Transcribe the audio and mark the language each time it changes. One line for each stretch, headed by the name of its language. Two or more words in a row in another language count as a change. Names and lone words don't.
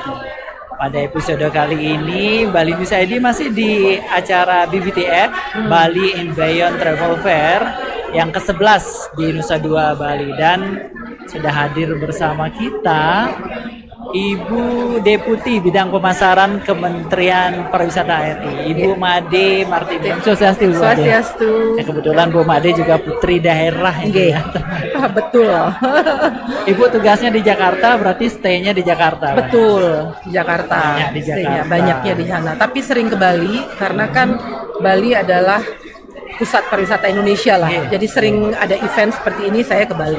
Indonesian: Pada episode kali ini, Bali News ID masih di acara BBTF, Bali and Beyond Travel Fair, yang ke-11 di Nusa Dua, Bali. Dan sudah hadir bersama kita Ibu Deputi Bidang Pemasaran Kementerian Pariwisata RI, Ibu Made Martini. Swastiastu. Swastiastu. Ya, kebetulan Bu Made juga putri daerah ini ya. Betul. Ibu tugasnya di Jakarta, berarti stay-nya di Jakarta. Betul, di Jakarta. Banyak di Jakarta. Banyaknya di sana. Tapi sering ke Bali karena kan Bali adalah pusat pariwisata Indonesia lah. Jadi sering ada event seperti ini saya ke Bali.